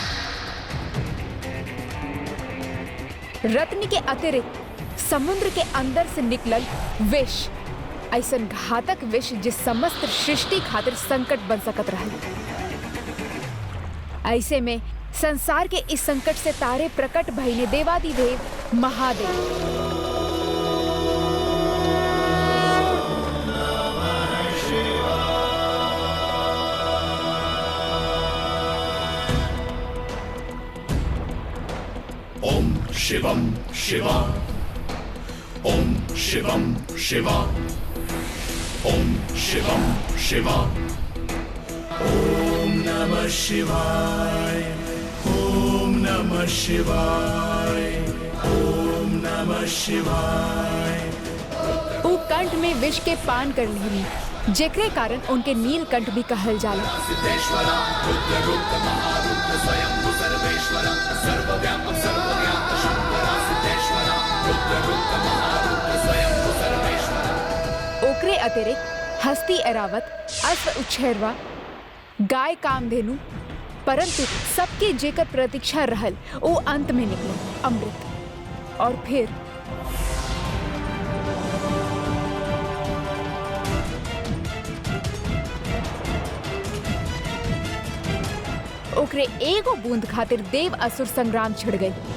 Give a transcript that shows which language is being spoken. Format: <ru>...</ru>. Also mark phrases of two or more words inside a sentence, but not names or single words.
<bho>रत्न के अतिरिक्त समुद्र के अंदर से निकलल विष, ऐसन घातक विष जिस समस्त सृष्टि खातिर संकट बन सकत रहल। ऐसे में संसार के इस संकट से तारे प्रकट भइले देवादिदेव महादेव।</bho> <sa>ओम शिवम शिवा, ओम शिवम शिवा, ओम शिवम शिवा, ओम नमः शिवाय, ओम नमः शिवाय, ओम नमः शिवाय।</sa> <bho>उ कंठ में विष के पान कर लेनी, जेकरे कारण उनके नीलकंठ भी कहल जाला।</bho> <sa>सिद्धेश्वरा रुद्र रुद्र महारुद्र स्वयं सर्वेश्वरा सर्वव्यापक सर्वज्ञात शंकरा सिद्धेश्वरा रुद्र रुद्र महारुद्र स्वयं सर्वेश्वरा।</sa> <bho>ओकरे अतिरिक्त हस्ती एरावत, अश्व उच्छेरवा, गाय कामधेनु, परंतु सबके जेकर प्रतीक्षा रहल वो अंत में निकले अमृत। और फिर ओकरे एगो बूंद खातिर देव असुर संग्राम छिड़ गई।</bho>